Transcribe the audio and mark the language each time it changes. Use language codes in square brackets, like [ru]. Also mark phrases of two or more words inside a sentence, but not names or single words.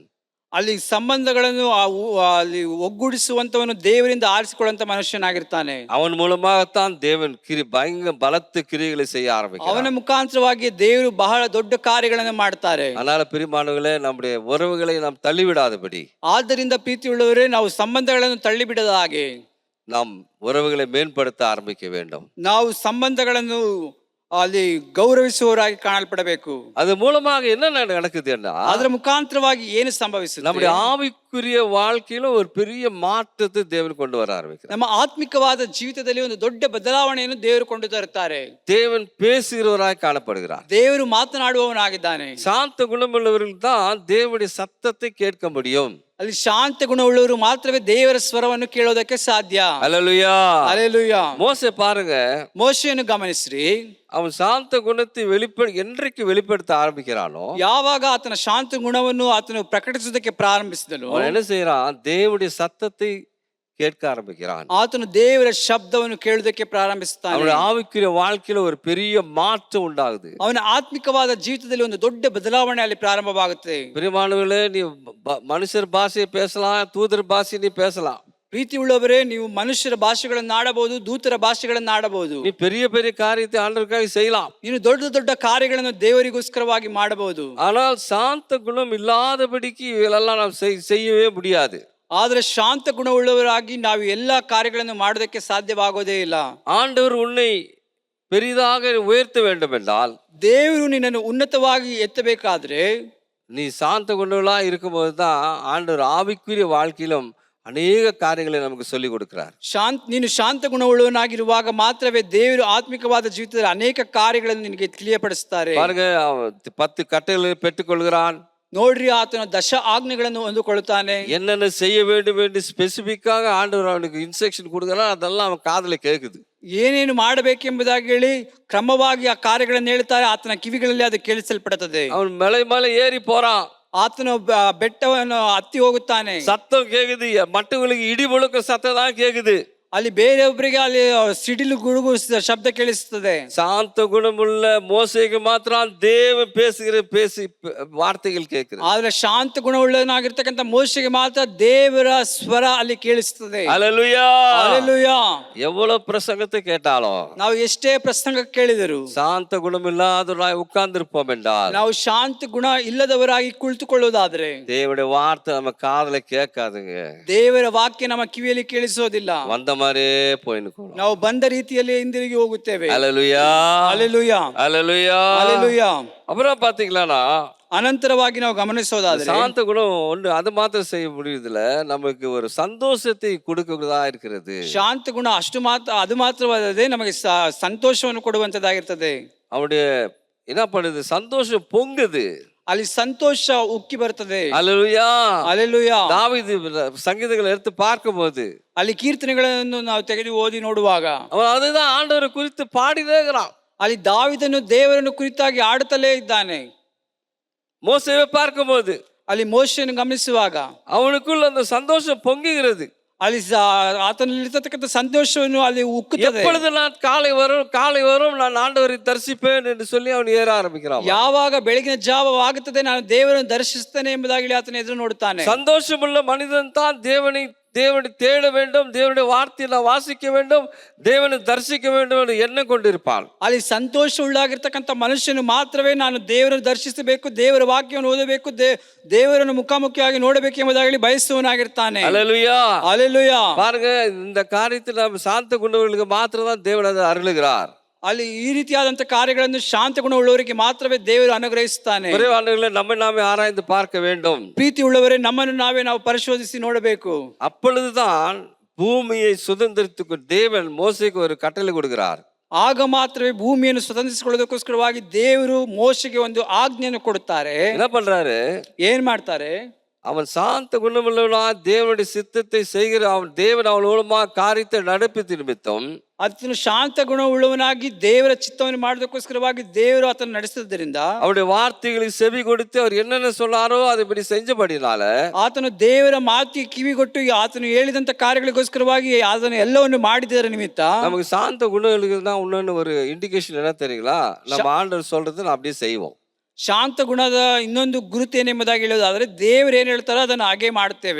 [kn] ಅಲ್ಲಿ ಸಂಬಂಧಗಳನ್ನು ಅಲ್ಲಿ ಒಗ್ಗೂಡಿಸುವಂತವನು ದೇವರಿಂದ ಆರಿಸಿಕೊಳ್ಳುವಂತ ಮನುಷ್ಯನಾಗಿರ್ತಾನೆ. [ta] அவன் மூலமாகத்தான் தேவன் பயங்கர பலத்த கிரியைகளை செய்ய ஆரம்பிக்கிறார். [kn] ಅವನ ಮುಖಾಂತರವಾಗಿ ದೇವರು ಬಹಳ ದೊಡ್ಡ ಕಾರ್ಯಗಳನ್ನು ಮಾಡ್ತಾರೆ. [ta] அதனால பிரியமானவர்களே, நம்முடைய உறவுகளை நாம் தள்ளிவிடாதபடி, [kn] ಆದ್ದರಿಂದ ಪ್ರೀತಿಯುಳ್ಳವರೇ, ನಾವು ಸಂಬಂಧಗಳನ್ನು ತಳ್ಳಿಬಿಡದ ಹಾಗೆ [ta] நாம் உறவுகளை மேம்படுத்த ஆரம்பிக்க வேண்டும். [kn] ನಾವು ಸಂಬಂಧಗಳನ್ನು ಅಲ್ಲಿ ಗೌರವಿಸುವವರಾಗಿ ಕಾಣಲ್ಪಡಬೇಕು. [ta] அது மூலமாக என்ன நடக்குது, [kn] ಅದರ ಮುಖಾಂತರವಾಗಿ ಏನು ಸಂಭವಿಸುತ್ತದೆ, [ta] நம்முடைய ஆவிக்குரிய வாழ்க்கையில ஒரு பெரிய மாற்றத்தை தேவன் கொண்டு வர ஆரம்பிக்கிறார். [kn] ನಮ್ಮ ಆತ್ಮಿಕವಾದ ಜೀವಿತದಲ್ಲಿ ಒಂದು ದೊಡ್ಡ ಬದಲಾವಣೆಯನ್ನು ದೇವರು ಕೊಂಡು ತರುತ್ತಾರೆ. [ta] தேவன் பேசுகிறவராய் காணப்படுகிறார். [kn] ದೇವರು ಮಾತನಾಡುವವನಾಗಿದ್ದಾನೆ. [ta] சாந்த குணமுள்ளவர்கள் தான் தேவனுடைய சத்தத்தை கேட்க முடியும். [kn] ಅಲ್ಲಿ ಶಾಂತ ಗುಣವುಳ್ಳವರು ಮಾತ್ರವೇ ದೇವರ ಸ್ವರವನ್ನು ಕೇಳೋದಕ್ಕೆ ಸಾಧ್ಯ. [ta] அல்லேலூயா, அல்லேலூயா. மோசே பாருங்க, [kn] ಮೋಶೆಯನ್ನು ಗಮನಿಸ್ರಿ. [ta] அவன் சாந்த குணத்தை என்றைக்கு வெளிப்படுத்த ஆரம்பிக்கிறானோ, [kn] ಯಾವಾಗ ಆತನ ಶಾಂತ ಗುಣವನ್ನು ಆತನು ಪ್ರಕಟಿಸುವುದಕ್ಕೆ ಪ್ರಾರಂಭಿಸಿದನು, [ta] அவன் என்ன செய்யறான், தேவனுடைய சத்தத்தை கேட்க ஆரம்பிக்கிறான். [kn] ಆತನು ದೇವರ ಶಬ್ದವನ್ನು ಕೇಳುವುದಕ್ಕೆ ಪ್ರಾರಂಭಿಸುತ್ತಾನೆ. [ta] அவனுடைய ஆவிக்குரிய வாழ்க்கையில ஒரு பெரிய மாற்றம் உண்டாகுது. [kn] ಅವನ ಆತ್ಮಿಕವಾದ ಜೀವಿತದಲ್ಲಿ ಒಂದು ದೊಡ್ಡ ಬದಲಾವಣೆ ಅಲ್ಲಿ ಪ್ರಾರಂಭವಾಗುತ್ತೆ. [ta] பிரியமானவர்களே, நீ மனுஷர் பாஷையை பேசலாம், தூதர் பாஷை நீ பேசலாம். [kn] ಪ್ರೀತಿ ಉಳ್ಳವರೇ, ನೀವು ಮನುಷ್ಯರ ಭಾಷೆಗಳನ್ನು ಆಡಬಹುದು, ದೂತರ ಭಾಷೆಗಳನ್ನು ಆಡಬಹುದು. [ta] நீ பெரிய பெரிய காரியத்தை ஆண்டவருக்காக செய்யலாம். [kn] ನೀನು ದೊಡ್ಡ ದೊಡ್ಡ ಕಾರ್ಯಗಳನ್ನು ದೇವರಿಗೋಸ್ಕರವಾಗಿ ಮಾಡಬಹುದು. [ta] ஆனால் சாந்த குணம் இல்லாதபடிக்கு இವೆல்லாம் நாம் செய்யவே முடியாது. [kn] ಆದ್ರೆ ಶಾಂತ ಗುಣವುಳ್ಳವರಾಗಿ ನಾವು ಎಲ್ಲಾ ಕಾರ್ಯಗಳನ್ನು ಮಾಡೋದಕ್ಕೆ ಸಾಧ್ಯವಾಗೋದೇ ಇಲ್ಲ. [ta] ஆண்டவர் உன்னை பெரிதாக உயர்த்த வேண்டும் என்றால், [kn] ದೇವರು ನಿನ್ನನ್ನು ಉನ್ನತವಾಗಿ ಎತ್ತಬೇಕಾದ್ರೆ, [ta] நீ சாந்த குணங்களா இருக்கும்போது தான் ஆண்டவர் ஆவிக்குரிய வாழ்க்கையிலும் ಅನೇಕ ಕಾರ್ಯங்களை ನಮಗೆ சொல்லி கொடுக்கிறார். [kn] ನೀನು ಶಾಂತ ಗುಣವುಳ್ಳವನಾಗಿರುವಾಗ ಮಾತ್ರವೇ ದೇವರು ಆತ್ಮಿಕವಾದ ಜೀವಿತದಲ್ಲಿ ಅನೇಕ ಕಾರ್ಯಗಳನ್ನು ನಿನಗೆ ತಿಳಿಯಪಡಿಸುತ್ತಾರೆ. [ta] பாருங்க, 10 கட்டளைகளை பெற்றுக்கொள்கிறான். [kn] ನೋಡ್ರಿ, ಆತನ ದಶ ಆಜ್ಞೆಗಳನ್ನು ಹೊಂದಿಕೊಳ್ಳುತ್ತಾನೆ. [ta] என்னென்ன செய்ய வேண்டும் என்று ஸ்பெசிஃபிக்காக ஆண்டவர் அவனுக்கு இன்ஸ்ட்ரக்ஷன் கொடுக்குறான், அதெல்லாம் அவன் காதுல கேக்குது. [kn] ಏನೇನು ಮಾಡಬೇಕೆಂಬುದಾಗಿ ಹೇಳಿ ಕ್ರಮವಾಗಿ ಆ ಕಾರ್ಯಗಳನ್ನು ಹೇಳ್ತಾರೆ. ಆತನ ಕಿವಿಗಳಲ್ಲಿ ಅದು ಕೇಳಿಸಲ್ಪಡುತ್ತದೆ. [ta] அவன் மலை மேல ஏறி போறான், [kn] ಆತನು ಬೆಟ್ಟವನ್ನು ಹತ್ತಿ ಹೋಗುತ್ತಾನೆ. [ta] சத்தம் கேக்குது, மற்றவங்களுக்கு இடி முழுக்க சத்தம் தான் கேக்குது. [kn] ಅಲ್ಲಿ ಬೇರೆಯೊಬ್ಬರಿಗೆ ಅಲ್ಲಿ ಸಿಡಿಲು ಗುಡುಗು ಶಬ್ದ ಕೇಳಿಸುತ್ತದೆ. [ta] சாந்த குணமுள்ள மோசேக்கு மாத்திரம் தேவன் பேசி வார்த்தைகள் கேட்கிறது. [kn] ಆದ್ರೆ ಶಾಂತ ಗುಣವುಳ್ಳನಾಗಿರ್ತಕ್ಕಂಥ ಮೋಶೆಗೆ ಮಾತ್ರ ದೇವರ ಸ್ವರ ಅಲ್ಲಿ ಕೇಳಿಸುತ್ತದೆ. [ta] அல்லேலூயா. [kn] ಹಲ್ಲೆಲೂಯಾ. [ta] எவ்வளவு பிரசங்கத்தை கேட்டாலும் [kn] ನಾವು ಎಷ್ಟೇ ಪ್ರಸಂಗ ಕೇಳಿದರು, [ta] சாந்த குணம் இல்லாதவராய் உட்கார்ந்திருப்போம் என்றால், [kn] ನಾವು ಶಾಂತ ಗುಣ ಇಲ್ಲದವರಾಗಿ ಕುಳಿತುಕೊಳ್ಳುವುದಾದ್ರೆ [ta] தேவனுடைய வார்த்தை நம்ம காதுல கேட்காதுங்க. [kn] ದೇವರ ವಾಕ್ಯ ನಮ್ಮ ಕಿವಿಯಲ್ಲಿ ಕೇಳಿಸೋದಿಲ್ಲ. [ta] வந்த மாதிரியே போயின்னு [kn] ನಾವು ಬಂದ ರೀತಿಯಲ್ಲಿ ಹಿಂದಿರುಗಿ ಹೋಗುತ್ತೇವೆ. [ta] அல்லேலூயா. [kn] ಹಲ್ಲೆಲೂಯಾ. [ta] அல்லேலூயா. [kn] ಹಲ್ಲೆಲೂಯಾ. [ta] அப்புறம் பாத்தீங்களா, [kn] ಅನಂತರವಾಗಿ ನಾವು ಗಮನಿಸೋದಾದ್ರೆ [ta] சாந்த குணம் ஒன்று அது மாத்திரம் செய்ய முடியுதுல, நமக்கு ஒரு சந்தோஷத்தை கொடுக்கிறதா இருக்கிறது. [kn] ಶಾಂತ ಗುಣ ಅಷ್ಟು ಮಾತ್ರ, ಅದು ಮಾತ್ರವಲ್ಲದೆ ನಮಗೆ ಸಂತೋಷವನ್ನು ಕೊಡುವಂತದ್ದಾಗಿರ್ತದೆ. [ta] அவனுடைய என்ன பண்ணுது, சந்தோஷம் பொங்குது. [kn] ಅಲ್ಲಿ ಸಂತೋಷ ಉಕ್ಕಿ ಬರ್ತದೆ. [ta] அல்லேலூயா. [kn] ಹಲ್ಲೆಲೂಯಾ. [ta] தாவீது சங்கீதங்களை எடுத்து பார்க்கும்போது [kn] ಅಲ್ಲಿ ಕೀರ್ತನೆಗಳನ್ನು ನಾವು ತೆಗೆದು ಓದಿ ನೋಡುವಾಗ [ta] அவன் அதுதான் ஆண்டவரை குறித்து பாடினே இருக்கிறான். [kn] ಅಲ್ಲಿ ದಾವೀದನು ದೇವರನ್ನು ಕುರಿತಾಗಿ ಆಡುತ್ತಲೇ ಇದ್ದಾನೆ. [ta] மோசேவை பார்க்கும்போது [kn] ಅಲ್ಲಿ ಮೋಶೆಯನ್ನು ಗಮನಿಸುವಾಗ [ta] அவனுக்குள்ள அந்த சந்தோஷம் பொங்குகிறது. [kn] ಅಲ್ಲಿ ಆತನಲ್ಲಿರ್ತಕ್ಕಂಥ ಸಂತೋಷವನ್ನು ಅಲ್ಲಿ ಉಕ್ಕುತ್ತದೆ. [ta] எப்பொழுது நான் காலை வரும் நான் ஆண்டவரை தரிசிப்பேன் என்று சொல்லி அவன் ஏற ஆரம்பிக்கிறான். [kn] ಯಾವಾಗ ಬೆಳಗಿನ ಜಾವವಾಗುತ್ತದೆ ನಾನು ದೇವರನ್ನು ದರ್ಶಿಸ್ತೇನೆ ಎಂಬುದಾಗಿ ಆತನ ಎದುರು ನೋಡುತ್ತಾನೆ. [ta] சந்தோஷமுள்ள மனிதன் தான் தேவனை தேட வேண்டும், தேவனுடைய வார்த்தையை நான் வாசிக்க வேண்டும், தேவனை தரிசிக்க வேண்டும் என்று எண்ணம் கொண்டிருப்பான். [kn] ಅಲ್ಲಿ ಸಂತೋಷ ಉಳ್ಳಾಗಿರ್ತಕ್ಕಂಥ ಮನುಷ್ಯನು ಮಾತ್ರವೇ ನಾನು ದೇವರನ್ನು ದರ್ಶಿಸಬೇಕು, ದೇವರ ವಾಕ್ಯವನ್ನು ಓದಬೇಕು, ದೇವರನ್ನು ಮುಖಾಮುಖಿಯಾಗಿ ನೋಡಬೇಕು ಎಂಬುದಾಗಿ ಬಯಸುವನಾಗಿರ್ತಾನೆ. [ta] அல்லேலூயா. [kn] ಹಲ್ಲೆಲೂಯಾ. [ta] பாருங்க, இந்த காரியத்தில் நம்ம சாந்த குணங்களுக்கு மாத்திரம் தான் தேவன் அதை அருளுகிறார். [kn] ಅಲ್ಲಿ ಈ ರೀತಿಯಾದಂತ ಕಾರ್ಯಗಳನ್ನು ಶಾಂತ ಗುಣ ಉಳ್ಳವರಿಗೆ ಮಾತ್ರವೇ ದೇವರು ಅನುಗ್ರಹಿಸುತ್ತಾನೆ. [ta] குறைவானவர்களை நம்மை நாமே ஆராய்ந்து பார்க்க வேண்டும். [kn] ಪ್ರೀತಿ ಉಳ್ಳವರೇ ನಮ್ಮನ್ನು ನಾವು ಪರಿಶೋಧಿಸಿ ನೋಡಬೇಕು. [ta] அப்பொழுதுதான் பூமியை சுதந்திரத்துக்கு தேவன் மோசேக்கு ஒரு கட்டளை கொடுக்கிறார். [kn] ಆಗ ಮಾತ್ರವೇ ಭೂಮಿಯನ್ನು ಸ್ವತಂತ್ರಿಸಿಕೊಳ್ಳೋದಕ್ಕೋಸ್ಕರವಾಗಿ ದೇವರು ಮೋಶೆಗೆ ಒಂದು ಆಜ್ಞೆಯನ್ನು ಕೊಡುತ್ತಾರೆ. [ta] என்ன பண்றாரு, [kn] ಏನ್ ಮಾಡ್ತಾರೆ, [ta] அவன் சாந்த குணமுள்ளவனா தேவனுடைய சித்தத்தை செய்கிற தேவன் அவன் மூலமா காரியத்தை நடப்பித்த நிமித்தம் [kn] ಆತನು ಶಾಂತ ಗುಣ ಉಳ್ಳವನಾಗಿ ದೇವರ ಚಿತ್ತವನ್ನು ಮಾಡೋದಕ್ಕೋಸ್ಕರವಾಗಿ ದೇವರು ಆತನ ನಡೆಸಿದ್ದರಿಂದ [ta] அவருடைய வார்த்தைகளுக்கு செவி கொடுத்து அவர் என்னென்ன சொன்னாரோ அதுபடி செஞ்சபடினால [kn] ಆತನು ದೇವರ ಮಾತಿಗೆ ಕಿವಿಗೊಟ್ಟು ಆತನು ಹೇಳಿದಂತ ಕಾರ್ಯಗಳಿಗೋಸ್ಕರವಾಗಿ ಆತನು ಎಲ್ಲವನ್ನು ಮಾಡಿದರ ನಿಮಿತ್ತ [ta] நமக்கு சாந்த குணங்களுக்கு தான் இன்னொன்னு ஒரு இண்டிகேஷன் என்ன தெரியுங்களா, நம்ம ஆண்டவர் சொல்றது நான் அப்படியே செய்வோம். [kn] ಶಾಂತ ಗುಣದ ಇನ್ನೊಂದು ಗುರುತೇನೆಂಬುದಾಗಿ ಹೇಳೋದಾದ್ರೆ ದೇವರು ಏನ್ ಹೇಳ್ತಾರೋ ಅದನ್ನು ಹಾಗೆ ಮಾಡ್ತೇವೆ.